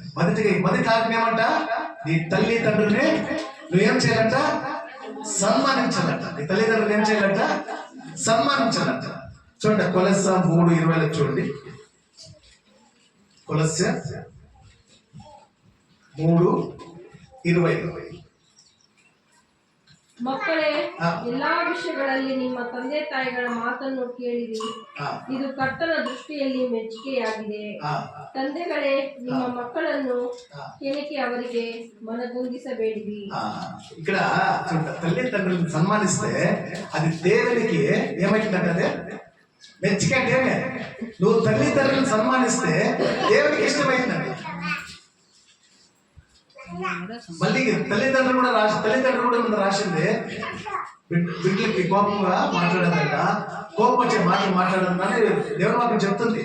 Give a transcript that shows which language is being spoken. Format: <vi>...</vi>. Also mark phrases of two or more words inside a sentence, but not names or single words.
<te>మొదటి ఆజ్ఞ ఏమంట? నీ తల్లిదండ్రుల్ని నువ్వేం చేయాలంట? సన్మానించాలంట. నీ తల్లిదండ్రులు ఏం చేయాలంట? సన్మానించాలంట. చూడండి, కొలస్స 3:20 చూడండి. కొలస్స 3:20.</te> <kn>ಮಕ್ಕಳೇ, ಎಲ್ಲಾ ವಿಷಯಗಳಲ್ಲಿ ನಿಮ್ಮ ತಂದೆ ತಾಯಿಗಳ ಮಾತನ್ನು ಕೇಳಿರಿ. ಇದು ಕರ್ತನ ದೃಷ್ಟಿಯಲ್ಲಿ ಮೆಚ್ಚುಗೆಯಾಗಿದೆ. ತಂದೆಗಳೇ, ನಿಮ್ಮ ಮಕ್ಕಳನ್ನು ಕೆಣಕಿ ಅವರಿಗೆ ಮನಗುಂದಿಸಬೇಡಿರಿ.</kn> <te>ఇక్కడ తల్లిదండ్రులను సన్మానిస్తే అది దేవునికి ఏమైతుందంటే మెచ్చిక అంటే ఏమే? నువ్వు తల్లిదండ్రులను సన్మానిస్తే దేవునికి ఇష్టమైందండి. మళ్ళీ తల్లిదండ్రులు కూడా ముందు రాసింది, బిడ్డలకి కోపంగా మాట్లాడదంట, కోపం వచ్చే మాటలు మాట్లాడదని దేవుని వాక్యం చెప్తుంది.</te>